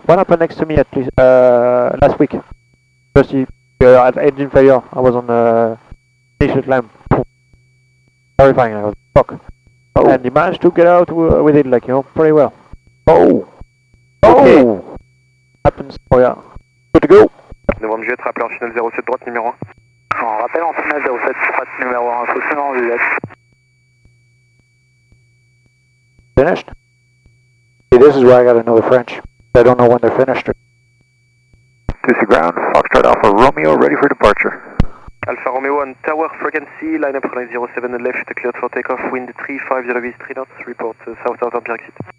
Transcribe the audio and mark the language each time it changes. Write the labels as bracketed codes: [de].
[en] What happened next to me at least last week? Just at engine failure, I was on the initial climb. Terrifying, I was stuck. Oh. And you managed to get out with it, like, you know, pretty well. Oh! Okay. Oh! Happens, oh yeah. Good to go. [fr] Novembre Juliette, rappel en finale 07 droite numéro 1. On rappelle en finale 07 droite numéro 1, Toussus en Juliette. [en] Finished? See, this is where I gotta know the French. I don't know when they're finished. Toussus ground, Foxtrot Alpha Romeo, ready for departure. Alpha Romeo on tower frequency, line up runway 07 left, cleared for takeoff, wind 35 3 knots, report south Empire exit.